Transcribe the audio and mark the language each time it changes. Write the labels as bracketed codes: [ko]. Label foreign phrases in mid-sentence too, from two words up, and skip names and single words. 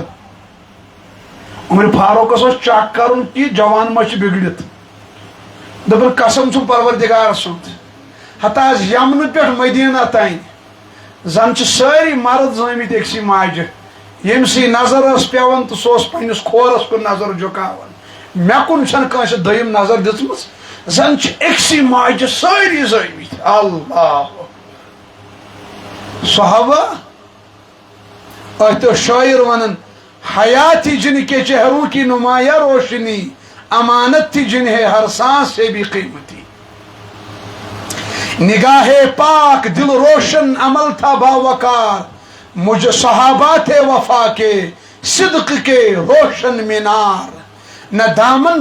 [ks] عمر فاروقس اوس چک کرُن کہِ جوان ما چھُ بِگڑِتھ دوٚپُن قسم چھُم پروردِگار سُنٛد ہتا حظ یمنہٕ پٮ۪ٹھ مدیٖنہ تانۍ زن چھِ سٲری مرد زٲمٕتۍ أکسٕے ماجہِ ییٚمسٕے نظر ٲس پیوان تہٕ سُہ اوس پننِس کھورس کُن نظر جُکاوان مےٚ کُن چھنہٕ کٲنٛسہِ دوٚیِم نظر دِژمٕژ زن چھِ أکسٕے ماجہِ سٲری زٲمٕتۍ اللہ صحابہ أتھۍ اوس شٲعر ونان [ur] حیا تھی جن کے چہروں کی نمایاں روشنی امانت تھی جنہیں ہر سانس سے بھی قیمتی نگاہ پاک دل روشن عمل تھا باوقار مجھے صحابہ تھے وفا کے صدق کے روشن مینار نہ دامن